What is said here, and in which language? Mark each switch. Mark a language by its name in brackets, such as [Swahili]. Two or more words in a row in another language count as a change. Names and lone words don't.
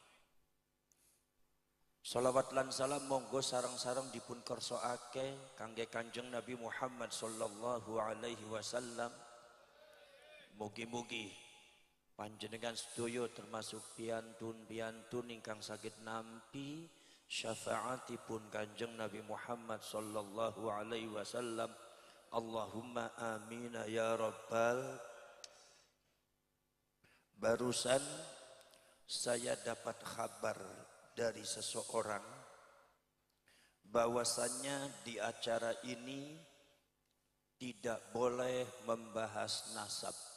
[Javanese] Salawat lan salam monggo sareng-sareng dipun kersakake kangge Kanjeng Nabi Muhammad [Arabic] صلى الله عليه وسلم. [Javanese] Mugi-mugi panjenengan sedaya termasuk piantun ingkang saged nampi syafaatipun Kanjeng Nabi Muhammad [Arabic] صلى الله عليه وسلم. اللهم آمين يا رب. [Indonesian] Barusan saya dapat kabar dari seseorang bahwasannya di acara ini tidak boleh membahas nasab.